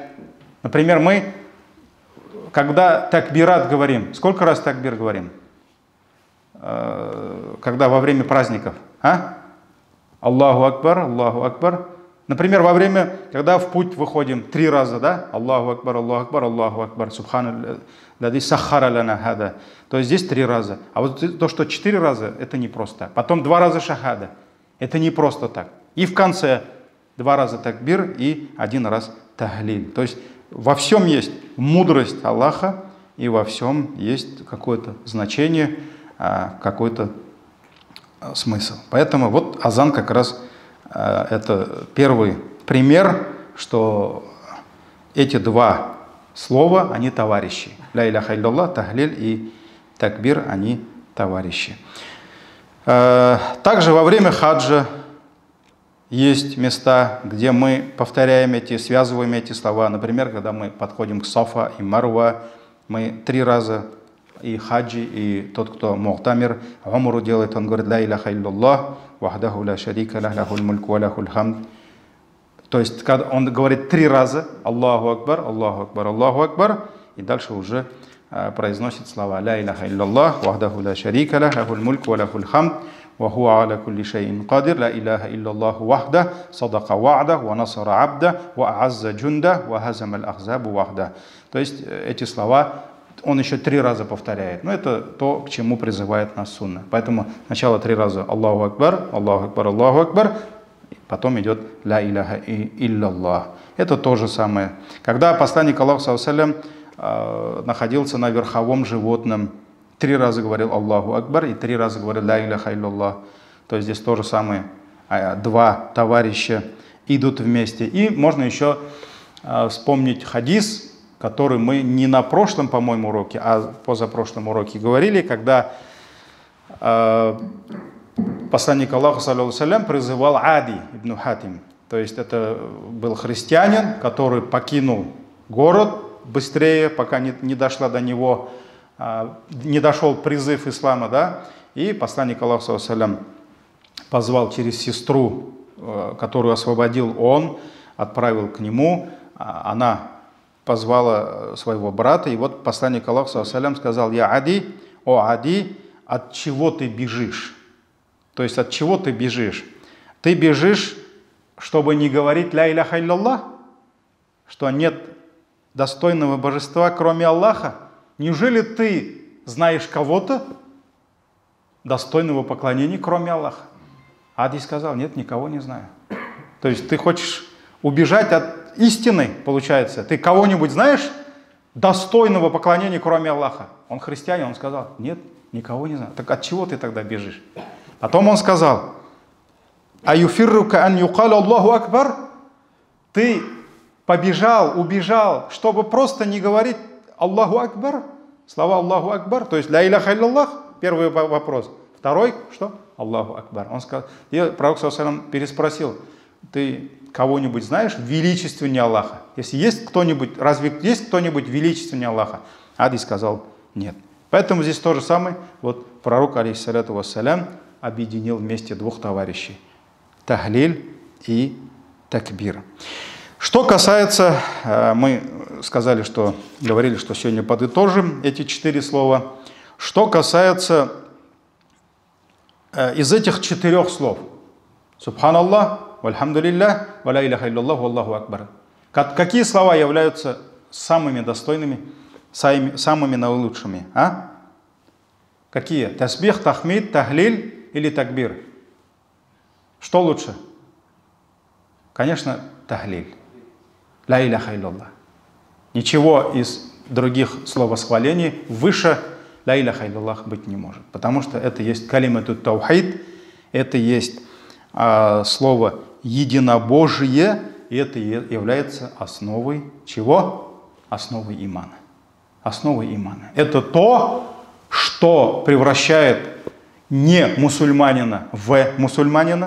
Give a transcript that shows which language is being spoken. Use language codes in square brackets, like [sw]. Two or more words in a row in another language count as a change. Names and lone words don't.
[ru] Например, мы, когда такбират говорим, сколько раз такбир говорим? Когда во время праздников. [ar] الله أكبر، الله أكبر. [ru] Например, во время, когда в путь выходим 3 раза, да? [ar] الله أكبر، الله أكبر، الله أكبر، سبحان الذي سخر لنا هذا. [ru] То есть здесь 3 раза. А вот то, что 4 раза, это не просто так. Потом 2 раза шахада. Это не просто так. И в конце 2 раза такбир и 1 раз тахлиль. То есть во всем есть мудрость Аллаха, и во всем есть какое-то значение, какой-то смысл. Поэтому вот азан как раз это первый пример, что эти 2 слово, они товарищи. [ar] لا إله إلا الله, [ru] тахлиль и такбир, они товарищи. Также во время хаджа есть места, где мы повторяем связываем эти слова. Например, когда мы подходим к Сафа и Марва, мы 3 раза, и хаджи, и тот, кто мухтамир, умру делает, он говорит: [ar] لا إله إلا الله، وحده لا شريك له، له الملك وله الحمد. [ru] То есть, когда он говорит 3 раза [ar] الله أكبر، الله أكبر، الله أكبر, [ru] и дальше уже произносит слова [ar] لا إله إلا الله، وحده لا شريك له، له الملك وله الحمد، وهو على كل شيء قدير، لا إله إلا الله وحده، صدق وعده، ونصر عبده، وأعز جنده، وهزم الأحزاب وحده. [ru] То есть, эти слова он еще 3 раза повторяет. Но это то, к чему призывает нас сунна. Поэтому сначала 3 раза [ar] الله أكبر، الله أكبر، الله أكبر, [ru] потом идет [ar] لا إله إلا الله. [ru] Это то же самое. Когда посланник Аллаха [ar] صلى الله عليه وسلم [ru] находился на верховом животном, 3 раза говорил [ar] الله أكبر [ru] и 3 раза говорил [ar] لا إله إلا الله. [ru] То есть здесь то же самое. 2 товарища идут вместе. И можно еще вспомнить хадис, который мы не на прошлом, по-моему, уроке, а позапрошлом уроке говорили, когда посланник Аллаха, [ar] صلى الله عليه وسلم, [ru] призывал Ади ибн Хатим. То есть это был христианин, который покинул город быстрее, пока не дошла до него, не дошел призыв ислама, да, и посланник Аллаха, [ar] صلى الله عليه وسلم, [ru] позвал через сестру, которую освободил он, отправил к нему, она позвала своего брата, и вот посланник Аллаха, [ar] صلى الله عليه وسلم, [ru] сказал: «Я Ади, о Ади, от чего ты бежишь?» То есть от чего ты бежишь? Ты бежишь, чтобы не говорить [ar] لا إله إلا الله, [ru] что нет достойного божества, кроме Аллаха? Неужели ты знаешь кого-то достойного поклонения, кроме Аллаха? Ади сказал: нет, никого не знаю. То есть ты хочешь убежать от истины, получается. Ты кого-нибудь знаешь достойного поклонения, кроме Аллаха? Он христианин, он сказал: нет, никого не знаю. Так от чего ты тогда бежишь? Потом он сказал: [ar] «أيفرك أن يقال الله أكبر». [ru] Ты побежал, убежал, чтобы просто не говорить [ar] الله أكبر, [ru] слова [ar] الله أكبر, [ru] то есть [ar] لا إله إلا الله, [ru] первый вопрос. Второй, что? [ar] الله أكبر. [ru] Он сказал, и пророк [ar] صلى الله عليه وسلم [ru] переспросил: ты кого-нибудь знаешь величественнее Аллаха? Если есть кто-нибудь, разве есть кто-нибудь величественнее Аллаха? Ади сказал: нет. Поэтому здесь то же самое. Вот пророк, [ar] عليه الصلاة والسلام, [ru] объединил вместе 2 товарищей: тахлиль и такбир. Что касается, мы сказали, что говорили, что сегодня подытожим эти 4 слова. Что касается из этих 4 слов: [ar] سبحان الله، والحمد لله، ولا إله إلا الله، والله أكبر. [ru] Какие слова являются самыми достойными, самыми наилучшими? А? Какие? Тасбих, тахмид, тахлиль или такбир? Что лучше? Конечно, тахлиль. [ar] لا إله إلا الله. [ru] Ничего из других словосхвалений выше [ar] لا إله إلا الله [ru] быть не может. Потому что это есть [ar] كلمة التوحيد, [ru] это есть слово единобожие, и это является основой чего? Основой имана. Основой имана. Это то, что превращает не мусульманина в мусульманина.